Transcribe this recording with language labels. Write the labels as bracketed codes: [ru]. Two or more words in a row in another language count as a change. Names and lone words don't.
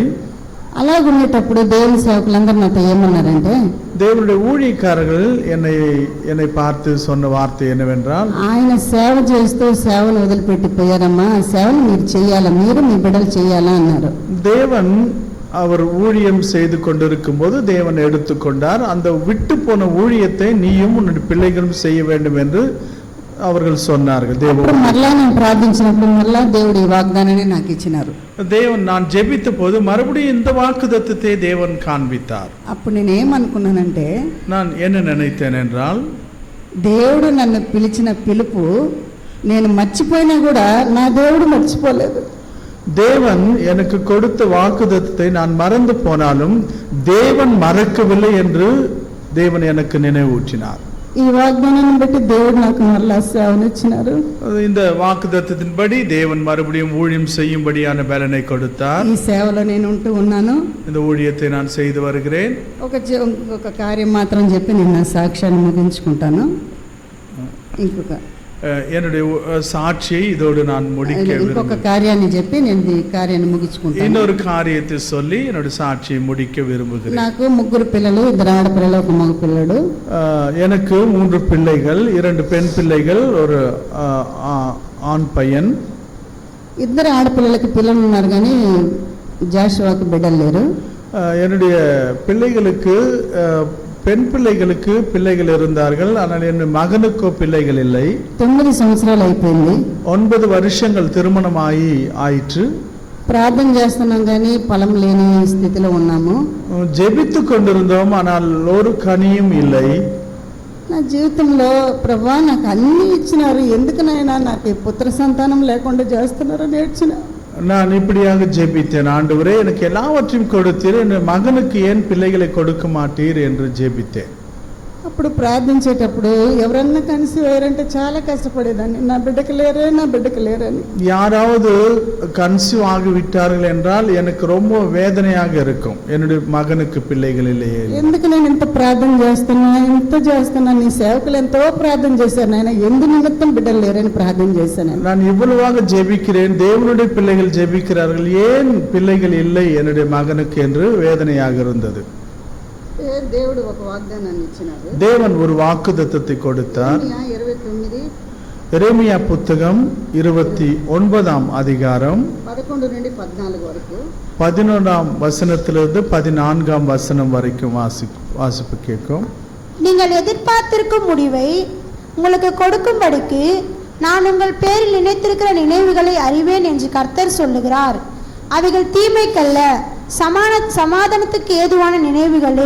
[te] అలాగున్నప్పుడు దేవుని సేవకులందరూ నాతో ఏమన్నారంటే, [ta] தேவனுடைய ஊழியக்காரர்கள் என்னை பார்த்து சொன்ன வார்த்தை என்னவென்றால், [te] ఆయన సేవ చేస్తూ సేవను వదిలిపెట్టి పోయారమ్మా, ఆ సేవను మీరు చేయాలా, మీరు మీ బిడ్డలు చేయాలా అన్నారు. [ta] தேவன் அவர் ஊழியம் செய்து கொண்டிருக்கும் போது தேவன் எடுத்துக்கொண்டார். அந்த விட்டு போன ஊழியத்தை நீயும் உன்னுடைய பிள்ளைகளும் செய்ய வேண்டும் என்று அவர்கள் சொன்னார்கள். [te] మరలా నేను ప్రార్థించినప్పుడు మరలా దేవుడు ఈ వాగ్దానాన్ని నాకు ఇచ్చినారు. [ta] தேவன் நான் ஜெபித்த போது மறுபடியும் இந்த வாக்குத்தத்தத்தை தேவன் காண்பித்தார். [te] అప్పుడు నేను ఏమనుకున్నానంటే, [ta] நான் என்ன நினைத்தேன் என்றால், [te] దేవుడు నన్ను పిలిచిన పిలుపు నేను మర్చిపోయినా కూడా నా దేవుడు మర్చిపోలేదు. [ta] தேவன் எனக்கு கொடுத்த வாக்குத்தத்தத்தை நான் மறந்து போனாலும் தேவன் மறக்கவில்லை என்று தேவன் எனக்கு நினைவூட்டினார். [te] ఈ వాగ్దానాన్ని బట్టి దేవుడు నాకు మరలా సేవను ఇచ్చినారు. [ta] இந்த வாக்குத்தத்தத்தின்படி தேவன் மறுபடியும் ஊழியம் செய்யும்படியான பலனை கொடுத்தார். [te] ఈ సేవలో నేను ఉంటూ ఉన్నాను. [ta] இந்த ஊழியத்தை நான் செய்து வருகிறேன். [te] ఒక కార్యం మాత్రం చెప్పి నేను నా సాక్ష్యాన్ని ముగించుకుంటాను. ఇంకొక [ta] என்னுடைய சாட்சியை இதோடு நான் முடிக்க [te] ఇంకొక కార్యాన్ని చెప్పి నేను ఈ కార్యాన్ని ముగించుకుంటాను. [ta] இன்னொரு காரியத்தை சொல்லி என்னுடைய சாட்சியை முடிக்க விரும்புகிறேன். [te] నాకు 3 పిల్లలు, 2 ఆడపిల్లలు, 1 మగ పిల్లడు. [ta] எனக்கு 3 பிள்ளைகள், 2 பெண் பிள்ளைகள், ஒரு ஆண் பையன். [te] 2 ఆడపిల్లలకి పిల్లలు ఉన్నారు కానీ జాషువాకి బిడ్డలు లేరు. [ta] என்னுடைய பிள்ளைகளுக்கு பெண் பிள்ளைகளுக்கு பிள்ளைகள் இருந்தார்கள், ஆனால் என் மகனுக்கோ பிள்ளைகள் இல்லை. [te] 9 సంవత్సరాలు అయిపోయింది. [ta] 9 வருஷங்கள் திருமணம் ஆயிற்று. [te] ప్రార్థన చేస్తున్నాం కానీ ఫలం లేని స్థితిలో ఉన్నాము. [ta] ஜெபித்து கொண்டிருந்தோம், ஆனால் ஒரு கனியும் இல்லை. [te] నా జీవితంలో ప్రభా నాకు అన్ని ఇచ్చినారు, ఎందుకు నాయనా నాకు పుత్ర సంతానం లేకుండా చేస్తున్నారని ఏడ్చిన. [ta] நான் இப்படியாக ஜெபித்தேன், ஆண்டவரே எனக்கு எல்லாவற்றையும் கொடுத்தீர், என் மகனுக்கு ஏன் பிள்ளைகளை கொடுக்க மாட்டீர் என்று ஜெபித்தேன். [te] అప్పుడు ప్రార్థించేటప్పుడు ఎవరన్నా కన్సీవ్ అయ్యారంటే చాలా కష్టపడేదాన్ని, నా బిడ్డకు లేరని. [ta] யாராவது கன்சீவ் ஆகிவிட்டார்கள் என்றால் எனக்கு ரொம்ப வேதனையாக இருக்கும், என்னுடைய மகனுக்கு பிள்ளைகள் இல்லையே. [te] ఎందుకు నేను ఇంత ప్రార్థన చేస్తున్నా నీ సేవకులు ఎంతో ప్రార్థన చేశారు నాయన, ఎందు నిమిత్తం బిడ్డలు లేరని ప్రార్థన చేశాను. [ta] நான் இவ்வளவாக ஜெபிக்கிறேன், தேவனுடைய பிள்ளைகள் ஜெபிக்கிறார்கள், ஏன் பிள்ளைகள் இல்லை என்னுடைய மகனுக்கு என்று வேதனையாக இருந்தது. [te] దేవుడు ఒక వాగ్దానాన్ని ఇచ్చినారు. [ta] தேவன் ஒரு வாக்குத்தத்தத்தை கொடுத்தார். எரேமியா புத்தகம் 29ஆம் அதிகாரம் [te] 11 నుండి 14 వరకు, [ta] 11ஆம் வசனத்திலிருந்து 14ஆம் வசனம் வரைக்கும் வாசிப்பு கேட்கும். நீங்கள் எதிர்பார்த்திருக்கும் முடிவை உங்களுக்கு கொடுக்கும்படிக்கு நான் உங்கள் பேரில் நினைத்திருக்கிற நினைவுகளை அறிவேன் என்று கர்த்தர் சொல்லுகிறார். அவைகள் தீமைக்கல்ல, சமாதானத்துக்கு ஏதுவான நினைவுகளே.